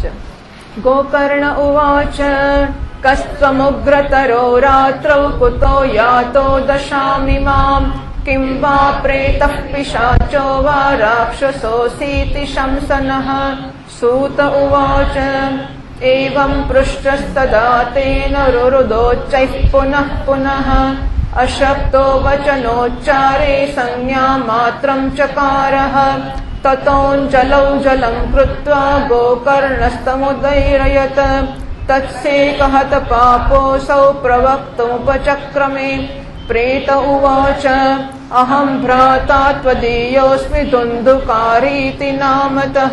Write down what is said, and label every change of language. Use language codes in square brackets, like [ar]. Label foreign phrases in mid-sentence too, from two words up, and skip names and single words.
[sa] ગોકર્ણ ઉવાચ કસ્ત્વમુગ્રતરો રાત્રૌ કુતો યાતો દશામિમામ કિં વા પ્રેતઃ પિશાચો વા રાક્ષસોऽસીતિ શંસનઃ. સૂત ઉવાચ એવં પૃષ્ટस्तदा તેન રુરુદોચ્ચૈઃ પુનઃ પુનઃ અશક્તો વચનોચ્ચારે સંજ્ઞા માત્રં ચકારઃ. તતોऽञ्जलौ जलं कृत्वा गोकर्णस्तमुदैरयत्. तत्सेकहत पापोऽसौ प्रवक्तुमुपचक्रमे. प्रेत उवाच अहं भ्राता त्वदीयोऽस्मि धुन्धुकारीति नामतः.